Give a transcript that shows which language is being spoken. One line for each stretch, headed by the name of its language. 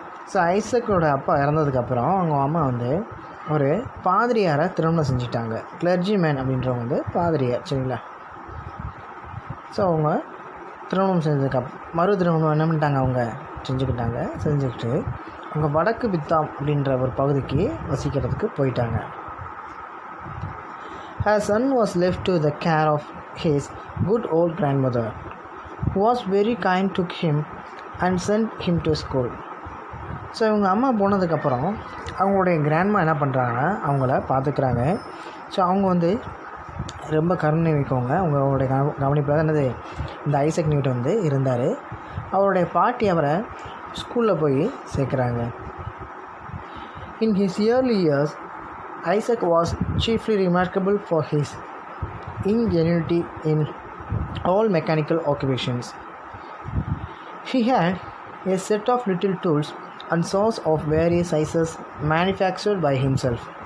Tamil: So ஐசக்கோட அப்பா இறந்ததுக்கப்புறம் அவங்க அம்மா ஒரு பாதிரியாரை திருமணம் செஞ்சுட்டாங்க. கிளர்ஜிமேன் அப்படின்றவங்க பாதிரியார். சரிங்களா? ஸோ அவங்க திருமணம் மறு திருமணம் என்ன பண்ணிட்டாங்க, அவங்க செஞ்சுக்கிட்டு அவங்க வடக்கு வித்தாம் அப்படின்ற ஒரு பகுதிக்கு வசிக்கிறதுக்கு போயிட்டாங்க.
English: Her son was left to the care of his good old grandmother, who was very kind to him and sent him to school.
Tamil: So இவங்க அம்மா போனதுக்கப்புறம் அவங்களுடைய கிராண்ட்மா என்ன பண்ணுறாங்கன்னா அவங்கள பார்த்துக்கிறாங்க. ஸோ அவங்க ரொம்ப கருணை வைக்கவங்க. அவங்களுடைய கவனிப்பில் தான் இந்த ஐசக் நியூட்டன் வந்து இருந்தார். அவருடைய பாட்டி அவரை ஸ்கூலில் போய் சேர்க்குறாங்க.
English: In his early years, Isaac was chiefly remarkable for his ingenuity in all mechanical occupations. He had a set of little tools and saws of various sizes manufactured by himself.